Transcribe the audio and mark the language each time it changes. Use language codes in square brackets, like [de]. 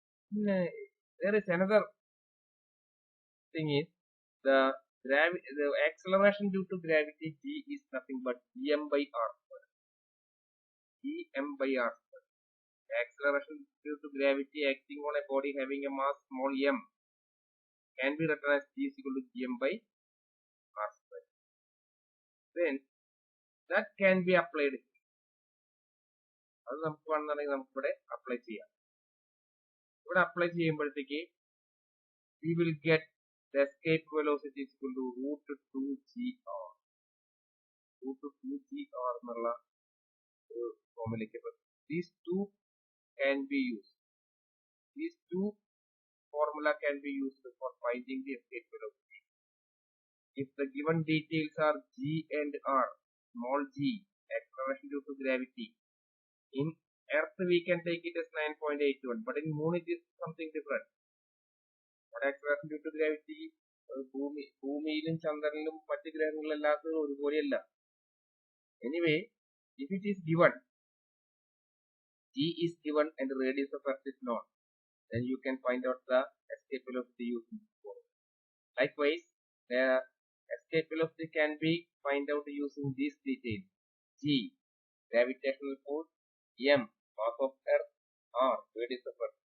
[en] There is another thing is the acceleration due to gravity g is nothing but em by r square. Em by r square. The acceleration due to gravity acting on a body having a mass small m can be written as g is equal to gm by r square. Then that can be applied. [ml] അത് നമുക്ക് വേണമെന്നുണ്ടെങ്കിൽ നമുക്ക് ഇവിടെ apply ചെയ്യാം. ഇവിടെ apply ചെയ്യുമ്പോഴത്തേക്ക് [en] we will get the escape velocity is equal to root 2gr. Root 2gr [ml] എന്നുള്ള ഒരു ഫോമിലേക്ക് [en] these two can be used. These two formula can be used for finding the escape velocity. If the given details are g and r, small g, acceleration due to gravity. In Earth we can take it as 9.81, but in Moon it is something different. What acceleration due to gravity? [ml] ഭൂമിയിലും ചന്ദ്രനിലും മറ്റ് ഗ്രഹങ്ങളിലല്ലാത്തത് ഒരുപോലെയല്ല. [en] Anyway, if it is given, g is given and the radius of Earth is known, then you can find out the escape velocity using this formula. Likewise, the escape velocity can be find out using these details: g, gravitational force; m, mass of Earth; r, radius of Earth.